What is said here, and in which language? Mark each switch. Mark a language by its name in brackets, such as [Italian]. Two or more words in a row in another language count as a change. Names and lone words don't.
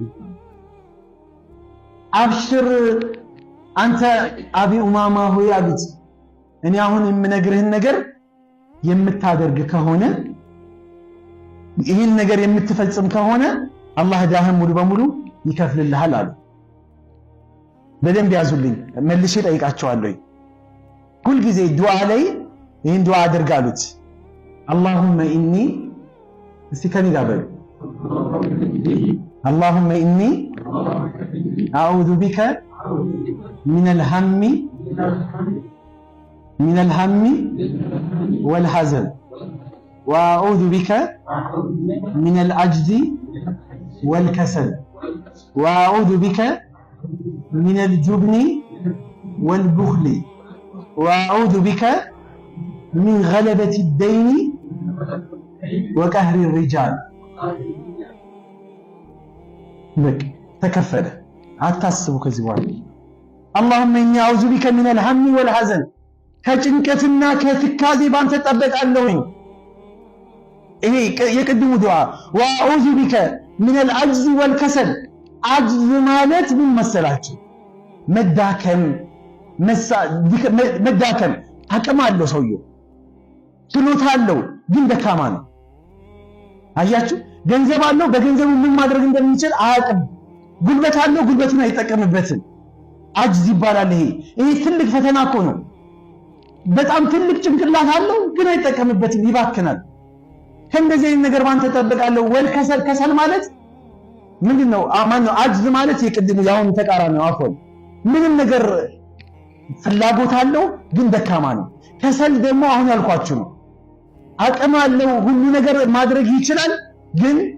[Amharic] አብሽር አንተ አቢ ኡማማ ሆይ አሉት እኔ አሁን የምነግርህን ነገር የምታደርግ ከሆነ ይህን ነገር የምትፈጽም ከሆነ አላህ ዳህም ሙሉ በሙሉ ይከፍልልሃል አሉ በደንብ ያዙልኝ መልሼ ጠይቃቸዋለሁ ሁል ጊዜ ዱዓ ላይ ይህን ዱዓ አድርጋሉት [Arabic] اللهم إني استكاني قابل اللهم إني أعوذ بك من الهم والحزن وأعوذ بك من العجز والكسل وأعوذ بك من الجبن والبخل وأعوذ بك من غلبة الدين وقهر الرجال بك تكفل [Amharic] አታስቡ ከዚህ በኋላ [Arabic] اللهم إني أعوذ بك من الهم والحزن [Amharic] ከጭንቀትና ከትካዜ ባንተ ተጠበቃለሁኝ ይሄ የቅድሙ ዱዓ [Arabic] وأعوذ بك من العجز والكسل عجز [Amharic] ማለት ምን መሰላችሁ መዳከም አቅም አለው ሰውየው ችሎታ አለው ግን ደካማ ነው አያችሁ ገንዘብ አለው በገንዘቡ ምን ማድረግ እንደሚችል አያውቅም ጉልበት አለው ጉልበቱን አይጠቀምበትም አጅዝ ይባላል ይሄ ትልቅ ፈተና እኮ ነው በጣም ትልቅ ጭንቅላት አለው ግን አይጠቀምበትም ይባክናል ከእንደዚህ አይነት ነገር ባንተ ተጠብቃለሁ ከሰል ማለት ምንድነው ማነው አጅዝ ማለት የቅድሙ ያሁን ተቃራኒ ነው አፎን ምንም ነገር ፍላጎት አለው ግን ደካማ ነው ከሰል ደግሞ አሁን ያልኳችሁ ነው አቅም አለው ሁሉ ነገር ማድረግ ይችላል ግን